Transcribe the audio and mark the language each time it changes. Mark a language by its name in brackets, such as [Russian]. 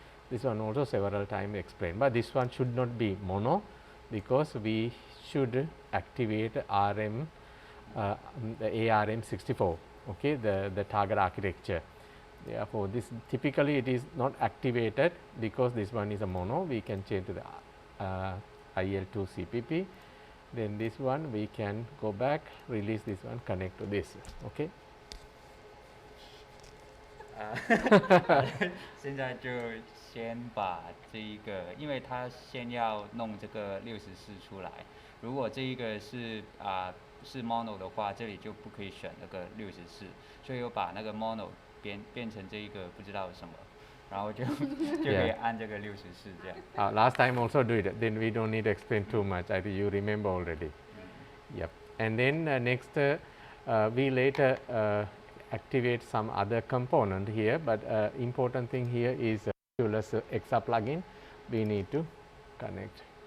[English] This one also several times explained, but this one should not be mono, because we should activate RM, the ARM64, okay, the target architecture. Therefore, this typically it is not activated, because this one is a mono. We can change to the IL2 CPP. Then this one we can go back, release this one, connect to this. Okay. [Chinese] 现在就先把这一个，因为他先要弄这个64出来，如果这一个是是 mono 的话，这里就不可以选那个64，所以我把那个 mono 变成这一个不知道什么，然后就可以按这个64这样。 [English] Last time also do it. Then we don't need to explain too much. I think you remember already. Yep. And then next we later activate some other component here, but important thing here is Oculus XR plugin we need to connect.